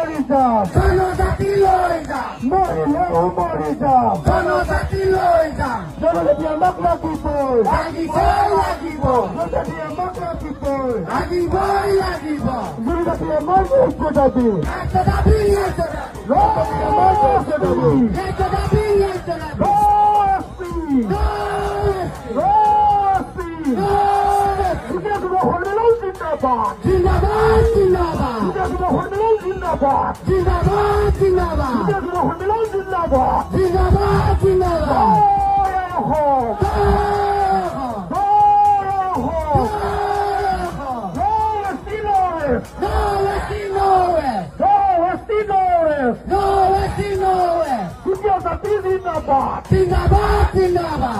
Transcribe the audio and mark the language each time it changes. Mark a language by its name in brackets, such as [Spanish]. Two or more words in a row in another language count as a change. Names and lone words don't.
[Assamese] যাক জনজাতি লই যাক মরিলেও মরি যাক জনজাতি লই যাক জনজাতি আমাক লাগিব লাগিব জনজাতি আমাক লাগিব লাগিব জনজাতি আমার একটা দাবি জনজাতি আমার একটা দাবি [Hindi] ज़िंदाबाद ज़िंदाबाद ज़िंदाबाद ज़िंदाबाद ज़िंदाबाद ज़िंदाबाद ज़िंदाबाद ज़िंदाबाद ज़िंदाबाद ज़िंदाबाद, ज़िंदाबाद, ज़िंदाबाद.